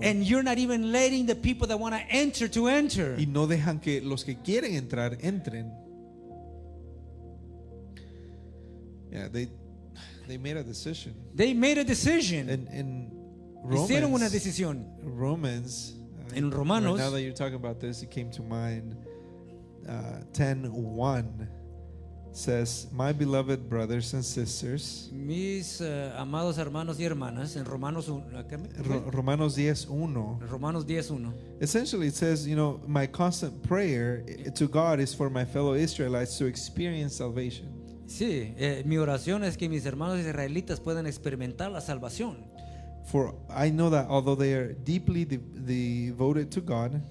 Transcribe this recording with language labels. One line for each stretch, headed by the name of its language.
English: And you're not even letting the people that want to enter.
Spanish: y no dejan que los que quieren entrar entren.
English: Yeah, they made a decision. They made a decision. In
Spanish: Hicieron una
English: Romans,
Spanish: decisión.
English: Romans,
Spanish: En Romanos,
English: right now that you're talking about this, it came to mind. 10:1 says, "My beloved brothers and sisters."
Spanish: mis amados hermanos y hermanas, en Romanos 1, Romanos 10:1. Romanos 10:1.
English: Essentially, it says, my constant prayer to God is for my fellow Israelites to experience salvation.
Spanish: Sí, mi oración es que mis hermanos israelitas puedan experimentar la salvación.
English: For I know that although they are deeply devoted to God,